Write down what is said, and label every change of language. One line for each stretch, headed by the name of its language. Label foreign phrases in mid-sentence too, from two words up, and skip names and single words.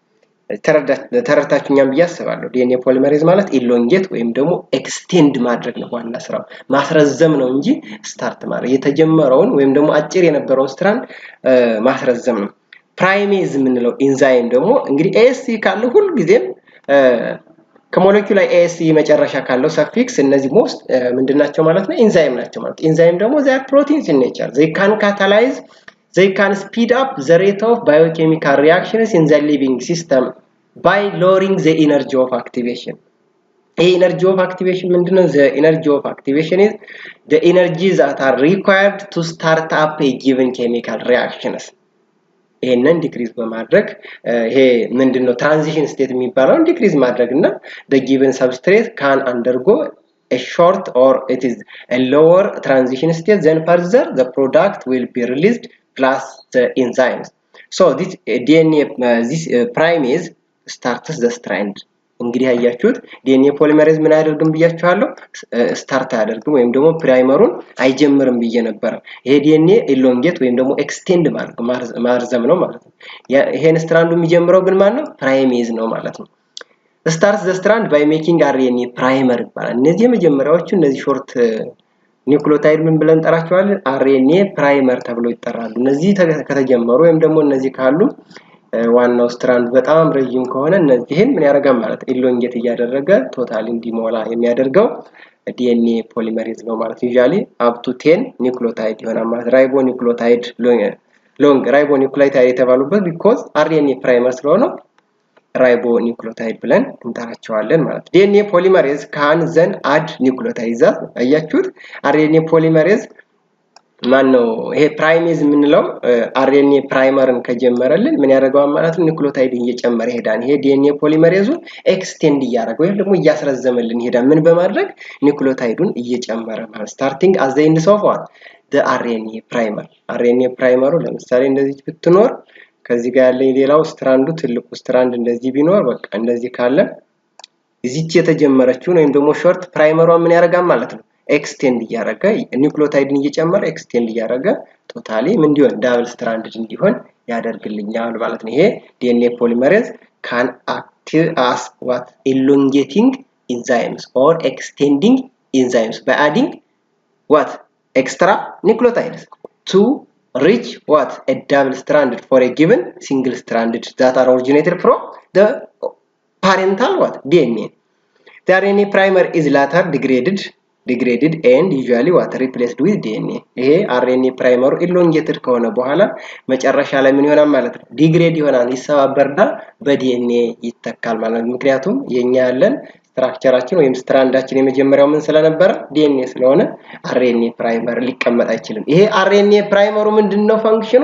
Amharic: ተረዳችሁኛም ብያስባለሁ
English: DNA polymerase
Amharic: ማለት ኢሎንጌት ወይም ደግሞ ኤክስቴንድ ማድረግ ነው ዋና ስራው ማስረዘም ነው እንጂ ስታርት ማድረግ የተጀመረውን ወይም ደግሞ አጭር የነበረውን ስትራንድ ማስረዘም ነው ፕራይሜዝ ምንለው ኢንዛይም ደግሞ እንግዲህ ኤሲ ካለ ሁሉ ጊዜም ከሞለኪውል ላይ ኤሲ መጨረሻ ካለው ሰፊክስ እነዚህ ሞስት ምንድናቸው ማለት ነው ኢንዛይም ናቸው ማለት ኢንዛይም ደግሞ
English: they are proteins in nature they can catalyze they can speed up the rate of biochemical reactions in the living system by lowering the energy of activation the energy of activation ምንድነው the energy of activation is the energies that are required to start up a given chemical reactions
Amharic: ይሄንን ዲክሪዝ በማድረግ ይሄ ምንድነው ትራንዚሽን ስቴት የሚባለው ዲክሪዝ ማድረግና
English: the given substrate can undergo a short or it is a lower transition state then further the product will be released plus the enzymes so this DNA this primase starts the strand
Amharic: እንግዲህ ያያችሁት
English: DNA polymerase
Amharic: ምን ያደርግም ብያችኋለሁ ስታርት ያደርግም ወይም ደግሞ ፕራይመሩን አይጀምርም ብዬ ነበር ይሄ
English: DNA elongate
Amharic: ወይም ደግሞ extend ማርዘም ነው ማለት ነው ይሄን ስትራንዱ የሚጀምረው ግን ማን ነው ፕራይሜዝ ነው ማለት ነው
English: starts the strand by making RNA primer
Amharic: ይባላል እነዚህ የመጀመሪያዎቹ እነዚህ ሾርት ኒውክሊዮታይድ ምን ብለን ጠራቸዋለን
English: RNA primer
Amharic: ተብሎ ይጠራሉ እነዚህ ከተጀመሩ ወይም ደግሞ እነዚህ ካሉ ዋናው ስትራንድ በጣም ረጅም ከሆነ እነዚህን ምን ያደርጋል ማለት ኢሎንጌት ያደረገ ቶታሊ እንዲሞላ የሚያደርገው
English: DNA polymerase
Amharic: ነው ማለት
English: usually up to 10
Amharic: ኒውክሊዮታይድ ይሆናል ማለት
English: ribonucleotide long ribonucleotide
Amharic: የተባሉበት
English: because RNA primer
Amharic: ስለሆነ ribonucleotide ብለን እንጠራቸዋለን ማለት
English: DNA polymerase can then add nucleotides
Amharic: አያችሁት
English: RNA polymerase
Amharic: ማነው ይሄ ፕራይሜዝ ምንለው RNA ፕራይመርን ከጀመረልን ምን ያደርጋል ማለት ነው ኒውክሊዮታይድ እየጨመረ ይሄዳል ይሄ DNA ፖሊመሬዙ ኤክስቴንድ ያደርጋል ወይም ደግሞ እያስረዘመልን ይሄዳል ምን በማድረግ ኒውክሊዮታይዱን እየጨመረ ማለት
English: starting at the end of what the RNA
Amharic: primer ለምሳሌ እንደዚህ ብትኖር ከዚህ ጋር ያለ ሌላው ስትራንዱ ትልቁ ስትራንድ እንደዚህ ቢኖር በቃ እንደዚህ ካለ እዚች የተጀመረችው ወይም ደግሞ ሾርት ፕራይመሯ ምን ያደርጋል ማለት ነው ኤክስቴንድ እያደረገ ኒውክሊዮታይድን እየጨመረ ኤክስቴንድ እያደረገ ቶታሊ ምን እንዲሆን ዳብል ስትራንድድ እንዲሆን ያደርግልኛል ማለት ነው።
English: ይሄ DNA polymerase can act as what elongating enzymes or extending enzymes by adding what extra nucleotides to reach what a double stranded for a given single stranded that are originated from the parental what DNA. The RNA primer is later degraded and usually what replaced with DNA.
Amharic: ይሄ
English: RNA primer elongated
Amharic: ከሆነ በኋላ መጨረሻ ላይ ምን ይሆናል ማለት ነው? ዲግሬድ ይሆናል ይሰባበርና በዲኤንኤ ይተካል ማለት ነው። ምክንያቱም የኛ ያለን ስትራክቸራችን ወይም ስትራንዳችን የመጀመሪያው ምን ስለነበረ ዲኤንኤ ስለሆነ
English: RNA primer
Amharic: ሊቀመጥ አይችልም። ይሄ
English: RNA primer
Amharic: ምንድነው ፈንክሽኑ?